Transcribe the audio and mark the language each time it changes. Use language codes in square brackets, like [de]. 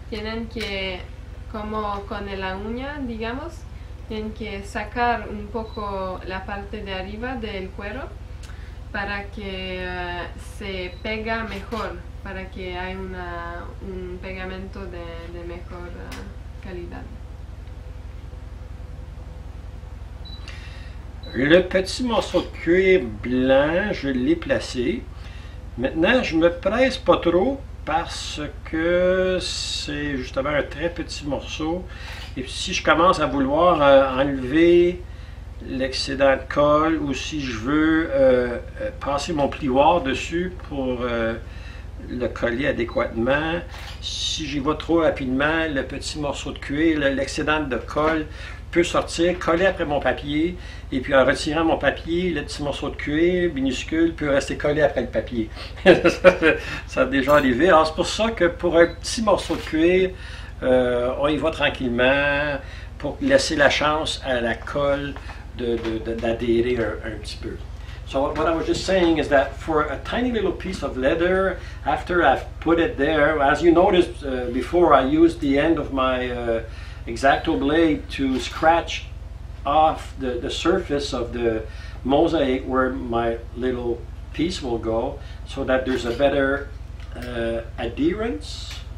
[es] Tienen que, como con la uña, digamos, tienen que sacar un poco la parte de arriba del cuero para que se pega mejor, para que haya un pegamento de mejor calidad. [fr] Le petit morceau de cuir blanc, je l'ai placé. Maintenant, je me presse pas trop parce que c'est justement un très petit morceau. Et puis, si je commence à vouloir enlever l'excédent de colle ou si je veux passer mon plioir dessus pour le coller adéquatement, si j'y vais trop rapidement, le petit morceau de cuir, l'excédent de colle peut sortir, coller après mon papier, et puis en retirant mon papier, le petit morceau de cuir minuscule peut rester collé après le papier. Ça a déjà arrivé. Alors c'est pour ça que pour un petit morceau de cuir, on y va tranquillement pour laisser la chance à la colle d'adhérer un petit peu. [en] So what I was just saying is that for a tiny little piece of leather, after I've put it there, as you noticed before, I used the end of my X-Acto blade to scratch off the surface of the mosaic where my little piece will go, so that there's a better adherence.